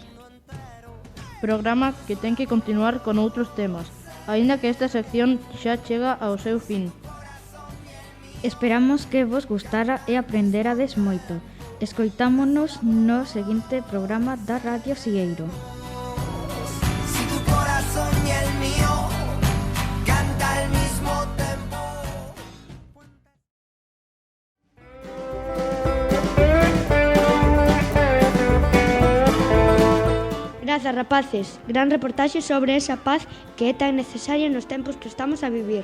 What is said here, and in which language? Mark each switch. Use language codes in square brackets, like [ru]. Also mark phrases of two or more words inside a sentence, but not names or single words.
[gl] Programa que ten que continuar con outros temas, aínda que esta sección xa chega ao seu fin. Esperamos que vos gustara e aprenderades moito. Escoitámonos no seguinte programa da Radio Xieiro. [es] Si tu corazón y el mío canta al mismo tempo. [gl] Grazas, rapaces. Gran reportaxe sobre esa paz que é tan necesaria nos tempos que estamos a vivir.